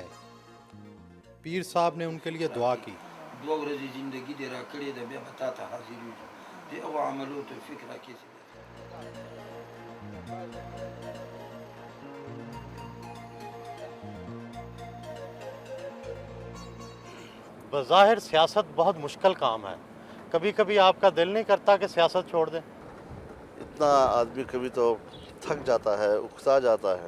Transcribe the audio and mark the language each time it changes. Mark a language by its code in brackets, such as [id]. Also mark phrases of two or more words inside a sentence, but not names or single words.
[ur] پیر صاحب نے ان کے لیے دعا کی. [ps] دو ورځې زندگی دې راکړې ده، بیا به تا ته حاضر یو د هغو عملو توفیق راکړي. [ur] بظاہر سیاست بہت مشکل کام ہے، کبھی کبھی آپ کا دل نہیں کرتا کہ سیاست چھوڑ دیں? اتنا آدمی کبھی تو تھک جاتا ہے، اکسا جاتا ہے.